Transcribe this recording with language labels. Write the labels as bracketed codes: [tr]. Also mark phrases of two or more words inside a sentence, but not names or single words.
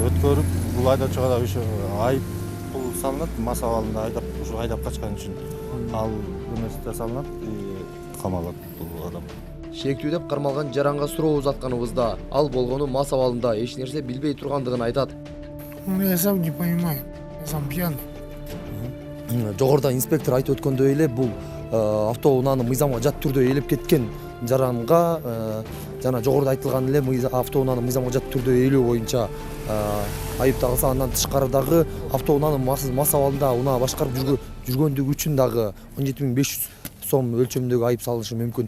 [ky] Өткөрүп, бул айдоочуга да ошо айып пул салынат, мас абалында айдап качкан үчүн. Ал эместе салынат, камалат бул адам. Шектүү деп кармалган жаранга суроо узатканыбызда ал болгону мас абалында эч нерсе билбей тургандыгын айтат. [ru] Я сам не понимаю, я сам пьян. [ky] Жогоруда инспектор айтып өткөндөй эле, бул автоунааны мыйзамга жат түрдө ээлеп кеткен жаранга жана жогоруда айтылган эле автоунааны мыйзамга жат түрдө ээлөө боюнча айып тагылса, андан тышкары дагы автоунааны мас абалында унаа башкарып жүргөндүгү үчүн дагы 17.500 сом өлчөмүндөгү айып салынышы мүмкүн.